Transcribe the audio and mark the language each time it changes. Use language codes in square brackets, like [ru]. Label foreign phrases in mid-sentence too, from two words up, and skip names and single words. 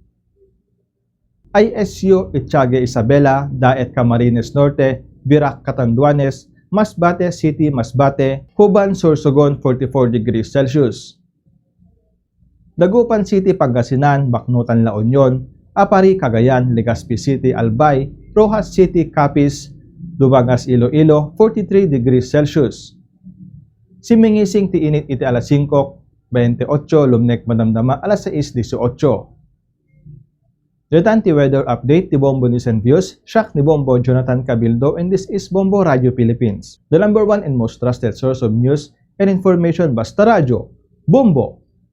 [ilo] ISU Itiague Isabela, Daet Camarines Norte, Virac Catanduanes, Masbate City, Masbate, Huban Sorsogon 44 [en] degrees Celsius. [ilo] Dagupan City, Pangasinan, Baknutan La Union, Apari Cagayan, Legazpi City, Albay, Rojas City, Capiz, Dubangas Iloilo 43 [en] degrees Celsius. [ilo] Simingising ti init iti alas 5:28, lumnek madamdama alas 6:18. Detan ti weather update ti Bombo News and Views, siak ni Bombo Jonathan Cabildo, [en] and this is Bombo Radio Philippines, the #1 and most trusted source of news and information [tl] basta radyo, [en] Bombo!